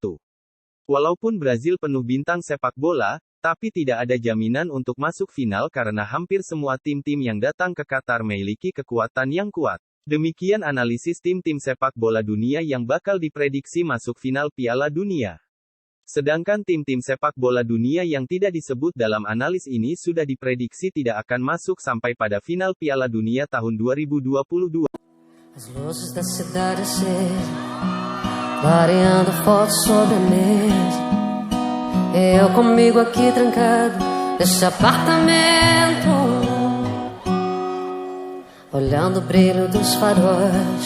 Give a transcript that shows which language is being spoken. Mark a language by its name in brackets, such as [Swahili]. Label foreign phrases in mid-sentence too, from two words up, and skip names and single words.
[Indonesian] Walaupun Brazil penuh bintang sepak bola, tapi tidak ada jaminan untuk masuk final karena hampir semua tim-tim yang datang ke Qatar memiliki kekuatan yang kuat. Demikian analisis tim-tim sepak bola dunia yang bakal diprediksi masuk final Piala Dunia. Sedangkan tim-tim sepak bola dunia yang tidak disebut dalam analis ini sudah diprediksi tidak akan masuk sampai pada final Piala Dunia tahun 2022. [Portuguese] As luzes da cidade acesa, clareando fotos sobre a mesa. Eu comigo aqui trancado nesse apartamento, olhando o brilho dos faróis.